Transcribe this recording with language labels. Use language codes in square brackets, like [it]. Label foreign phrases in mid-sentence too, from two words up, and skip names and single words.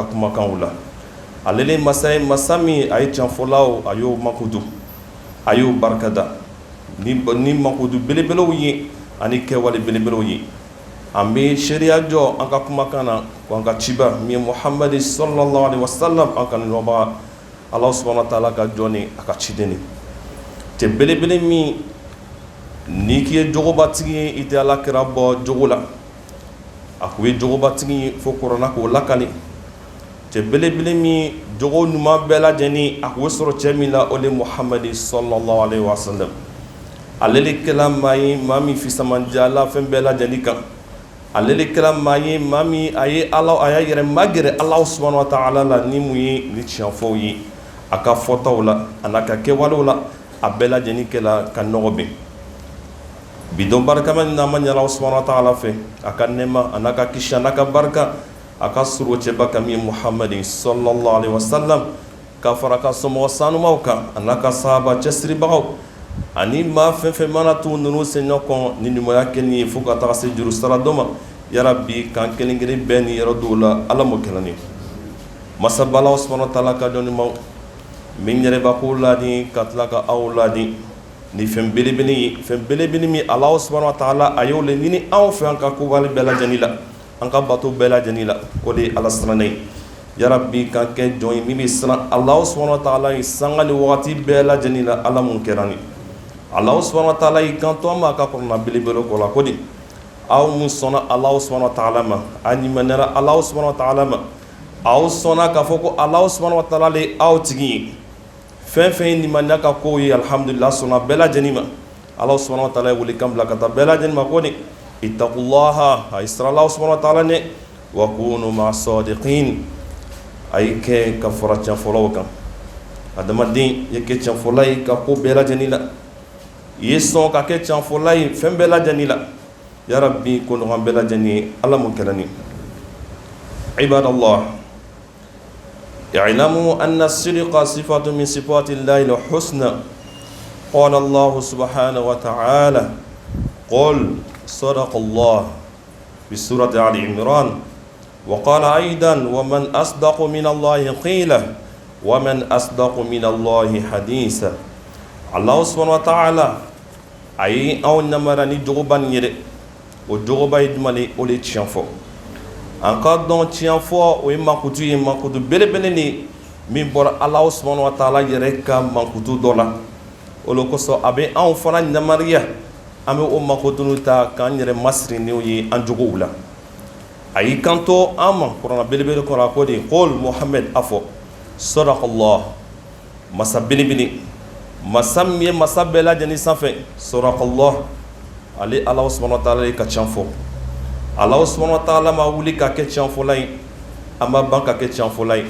[bm] kumakanw la ale ni masa ye masa min a ye tiɲɛfɔlaw a y'o makutu a y'o barikada ni makutu belebelew ye ani kɛwale belebelew ye an bɛ seereya jɔ an ka kumakan na ko an ka ciba min ye muhamadi [ar] صلى الله عليه وسلم [bm] an ka ɲɔgɔnbaga ala [ar] سبحانه وتعالى [bm] ka jɔn ni a ka ciden ni cɛ belebele min n'i k'i ye jogobatigi ye i tɛ alakira bɔ jogo la a ko ye jogobatigi ye fo kɔrɔna k'o lakani cɛ belebele min jogo ɲuman bɛɛ lajɛlen a ko sɔrɔ cɛ min la o de muhamadi [ar] صلى الله عليه وسلم [bm] ale de kɛla maa ye maa min fisamandiyala fɛn bɛɛ lajɛlen kan ale de kɛra maa ye maa min a y'a yɛrɛ magɛrɛ ala [ar] سبحانه وتعالى [bm] la ni mun ye ni tiɲɛfɔw ye a ka fɔtaw la a n'a ka kɛwalew la a bɛɛ lajɛlen kɛla ka nɔgɔ bɛn bi don barakamani na an ma ɲini ala [ar] سبحانه وتعالى [bm] fɛ a ka nɛɛma a n'a ka kisi a n'a ka barika a ka surun cɛba kan min ye muhamadi [ar] صلى الله عليه وسلم [bm] ka fara ka somɔgɔ sanumaw kan a n'a ka sahaba cɛsiribagaw ani maa fɛn fɛn mana t'u ninnu senɲɔ kɔn ni ɲumanya kɛli ye fo ka taga se juru sara dɔ ma yarabi kan kelen kelen bɛɛ ni yɔrɔ dɔw la ala m'o kɛra ni masabalaw [ar] سبحانه وتعالى [bm] ka jɔn ɲumanw min yɛrɛbako ladi ka tila ka aw ladi ni fɛn belebele ye fɛn belebele min ala [ar] سبحانه وتعالى [bm] a y'o le ɲini anw fɛ an ka kowale bɛɛ lajɛlen la an ka bato bɛɛ lajɛlen la o de ye ala siranna ye yarabi kan kɛ jɔn ye min bɛ siran ala [ar] سبحانه وتعالى [bm] ye sanga ni wagati bɛɛ lajɛlen la ala mun kɛra ni Allah [ar] سبحانه وتعالى [bm] i kanto ma ka kɔrɔna belebele ko la ko di aw mun sɔnna Allah [ar] سبحانه وتعالى [bm] ma a ɲumanɛra Allah [ar] سبحانه وتعالى [bm] ma aw sɔnna k'a fɔ ko Allah [ar] سبحانه وتعالى [bm] le aw tigi ye fɛn fɛn ye limaniya ka kow ye alhamdulillah sɔnna bɛɛ lajɛlen ma Allah [ar] سبحانه وتعالى [bm] ye welekan bila ka taa bɛɛ lajɛlen ma ko di ittaqullaha a ye siran Allah [ar] سبحانه وتعالى [bm] ɲɛ [ar] وكونوا مع الصادقين [bm] a ye kɛ ka fara tiɲɛfɔlaw kan adamaden ye kɛ tiɲɛfɔla ye ka ko bɛɛ lajɛlen la i ye sɔn ka kɛ tiɲɛfɔla ye fɛn bɛɛ lajɛlen la yarabi ko nɔgɔn bɛɛ lajɛlen ye ala mun kɛra ni [ar] عباد الله اعلموا أن الصدق صفة من صفات الله الحسنى قال الله سبحانه وتعالى قل صدق الله في سورة آل عمران وقال أيضا ومن أصدق من الله قيلا ومن أصدق من الله حديثا [bm] Allah [ar] سبحانه وتعالى [bm] a ye anw namara ni jogoba nin ye dɛ o jogoba ye jumɛn le o de ye tiɲɛ fɔ an ka dɔn tiɲɛ fɔ o ye mankutu ye mankutu belebele de min bɔra ala [ar] سبحانه وتعالى [bm] yɛrɛ ka mankutu dɔ la olu kosɔn a bɛ anw fana ɲamariya an bɛ o makotunu ta k'an yɛrɛ masiri n'o ye an jogow la a y'i kanto an ma kuranɛ belebele kɔnɔ a ko de qul Muhamɛd a fɔ sadakallah masa belebele masa min ye masa bɛɛ lajɛlen sanfɛ sadakallah ale Alahu [ar] سبحانه وتعالى [bm] ka can fɔ Alahu [ar] سبحانه وتعالى [bm] ma wuli ka kɛ tiɲɛfɔla ye a ma ban ka kɛ tiɲɛfɔla ye